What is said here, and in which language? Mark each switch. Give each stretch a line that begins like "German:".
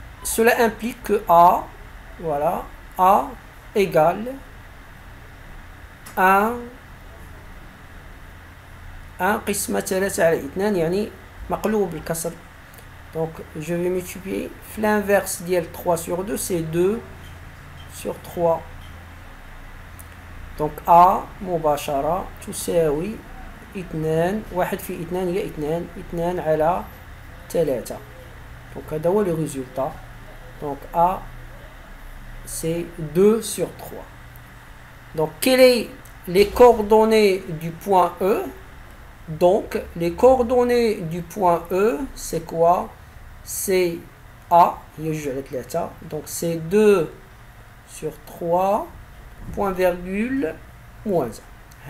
French: cela implique que A, voilà, A égale 1
Arabic: قسمة 3 على 2 يعني مقلوب بالكسر.
French: Donc je vais multiplier l'inverse
Arabic: ديال
French: 3 sur 2 c'est 2 sur 3. Donc A
Arabic: مباشرة تساوي 2 1 في 2 هي 2 على 3.
French: Donc
Arabic: هذا هو
French: le résultat. Donc A c'est 2 sur 3. Donc quelles sont les coordonnées du point E? Donc les coordonnées du point E c'est quoi? C'est A, donc c'est 2 sur 3 point virgule moins 1.